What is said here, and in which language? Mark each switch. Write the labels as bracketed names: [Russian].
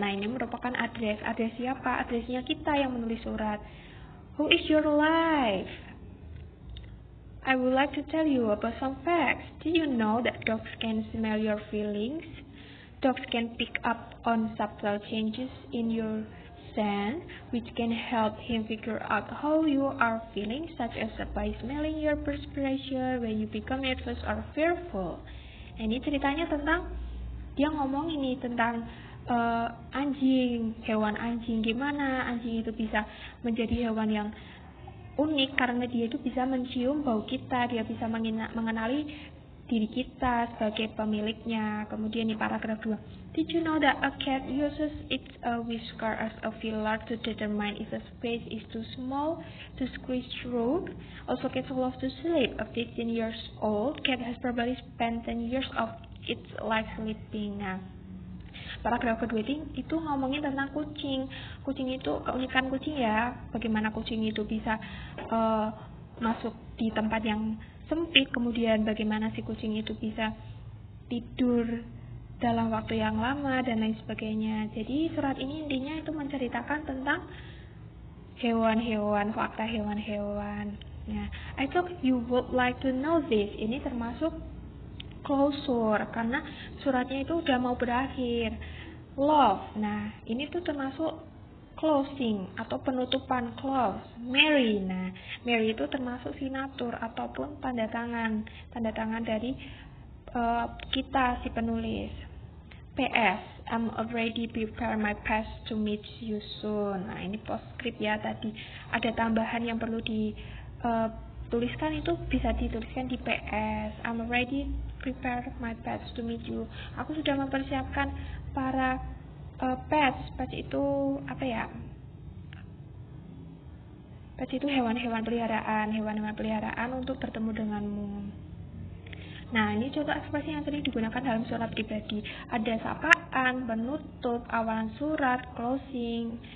[Indonesian] Nah, ini merupakan address. Address siapa? Addressnya kita yang menulis surat. [English] Who is your life? I would like to tell you about some facts. Do you know that dogs can smell your feelings? Dogs can pick up on subtle changes in your scent, which can help him figure out how you are feeling, such as by smelling your perspiration when you become nervous or fearful. [Indonesian] Nah, ini ceritanya tentang, dia ngomong ini tentang anjing, hewan anjing. Gimana anjing itu bisa menjadi hewan yang unik karena dia itu bisa mencium bau kita, dia bisa mengenali diri kita sebagai pemiliknya. Kemudian di paragraf 2, [English] did you know that a cat uses its whisker as a feeler to determine if a space is too small to squeeze through? Also, cats love to sleep. A 15 years old cat has probably spent 10 years of its life sleeping. [Indonesian] Nah, paragraf kedua itu ngomongin tentang kucing. Kucing itu, keunikan kucing ya, bagaimana kucing itu bisa masuk di tempat yang sempit, kemudian bagaimana si kucing itu bisa tidur dalam waktu yang lama, dan lain sebagainya. Jadi surat ini intinya itu menceritakan tentang hewan-hewan, fakta hewan-hewan. [English] Nah, I thought you would like to know this. [Indonesian] Ini termasuk closure, karena suratnya itu udah mau berakhir. Love, nah ini tuh termasuk closing atau penutupan, close. Mary, nah Mary itu termasuk signatur ataupun tanda tangan dari kita si penulis. [English] PS, I'm already prepare my past to meet you soon. [Indonesian] Nah, ini postscript ya, tadi ada tambahan yang perlu dituliskan, itu bisa dituliskan di PS. [English] I'm already prepare my pets to meet you. [Indonesian] Aku sudah mempersiapkan para pets. Pets itu apa ya? Pets itu hewan-hewan peliharaan untuk bertemu denganmu. Nah, ini contoh ekspresi yang sering digunakan dalam surat pribadi. Ada sapaan, penutup, awalan surat, closing.